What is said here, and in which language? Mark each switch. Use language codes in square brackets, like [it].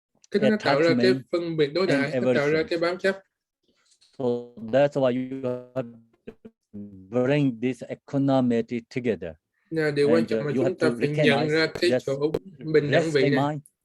[vi] Cái nó tạo ra cái phân biệt đối đãi, nó tạo ra cái bám chấp. [en] So that's why you have to bring this equanimity together. [vi] Điều quan trọng là chúng ta phải nhận ra cái chỗ bình đẳng vị này.